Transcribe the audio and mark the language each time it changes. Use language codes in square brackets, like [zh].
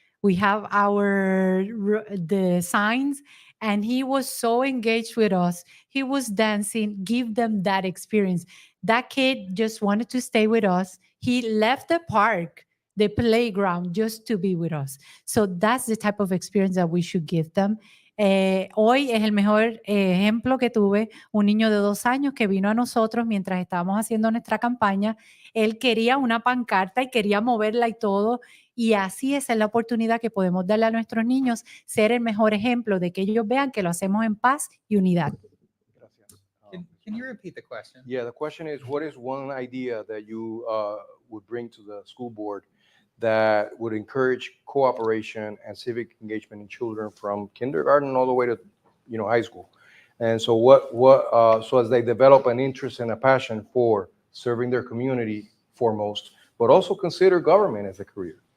[en] We have the signs, and he was so engaged with us. He was dancing, give them that experience. That kid just wanted to stay with us. He left the park, the playground, just to be with us. So that's the type of experience that we should give them. [es] Hoy es el mejor ejemplo que tuve, un niño de 2 años que vino a nosotros mientras estábamos haciendo nuestra campaña. Él quería una pancarta y quería moverla y todo, y así esa es la oportunidad que podemos darle a nuestros niños, ser el mejor ejemplo de que ellos vean que lo hacemos en paz y unidad. Gracias. [en] Can you repeat the question? Yeah, the question is, what is one idea that you would bring to the school board that would encourage cooperation and civic engagement in children from kindergarten all the way to, you know, high school? And so so as they develop an interest and a passion for serving their community foremost, but also consider government as a career.